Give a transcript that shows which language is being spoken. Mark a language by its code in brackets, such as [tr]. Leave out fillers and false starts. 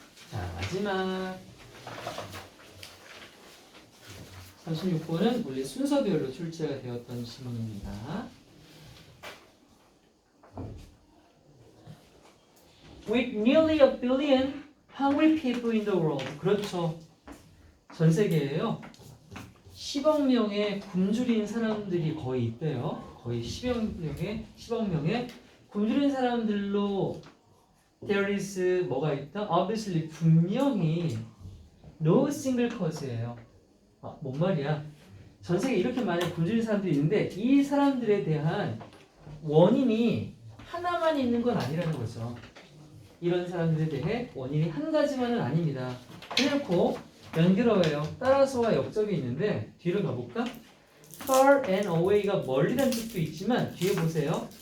[ko] 자, 마지막 36번은 원래 순서별로 출제가 되었던 질문입니다. [en] With nearly a billion hungry people in the world. [ko] 그렇죠. 전 세계에요. 10억 명의 굶주린 사람들이 거의 있대요. 거의 10억 명의 굶주린 사람들로 [en] there is [ko] 뭐가 있다? [en] Obviously [ko] 분명히 [en] no single cause [ko] 예요. 뭔 말이야? 전 세계에 이렇게 많은 굶주린 사람들이 있는데 이 사람들에 대한 원인이 하나만 있는 건 아니라는 거죠. 이런 사람들에 대해 원인이 한 가지만은 아닙니다. 그래놓고 연결어예요. 따라서와 역접이 있는데 뒤로 가볼까? [en] far and away [ko] 가 멀리란 뜻도 있지만 뒤에 보세요.